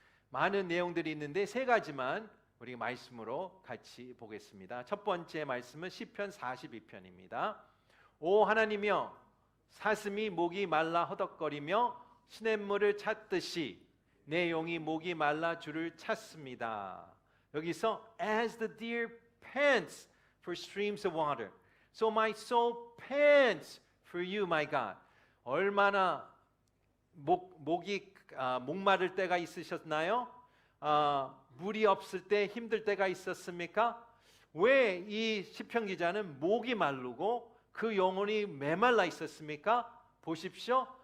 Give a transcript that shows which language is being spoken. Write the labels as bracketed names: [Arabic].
[Korean] 많은 내용들이 있는데 세 가지만 우리 말씀으로 같이 보겠습니다. 첫 번째 말씀은 시편 42편입니다. 오 하나님이여, 사슴이 목이 말라 허덕거리며 시냇물을 찾듯이 내 영이 목이 말라 주를 찾습니다. 여기서 [English] as the deer pants for streams of water, so my soul pants for you, my God. [Korean] 얼마나 목이 목마를 때가 있으셨나요? 물이 없을 때 힘들 때가 있었습니까? 왜 이 시편 기자는 목이 마르고 그 영혼이 메말라 있었습니까? 보십시오.